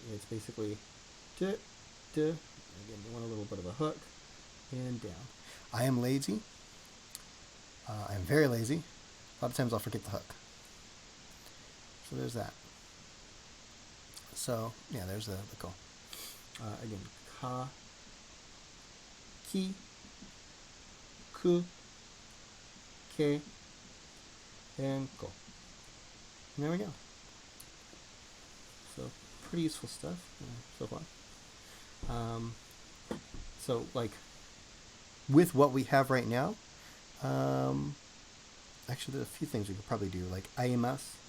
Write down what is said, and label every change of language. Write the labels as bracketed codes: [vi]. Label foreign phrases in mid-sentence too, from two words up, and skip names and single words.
[en] It's basically duh, duh. Again, you want a little bit of a hook and down. I am lazy. I'm very lazy. A lot of times I'll forget the hook. So there's that. So yeah, there's the ko. Again, ka, ki, ku, ke, and ko. And there we go. So pretty useful stuff so far. So like with what we have right now, actually there's a few things we could probably do, like aimasu.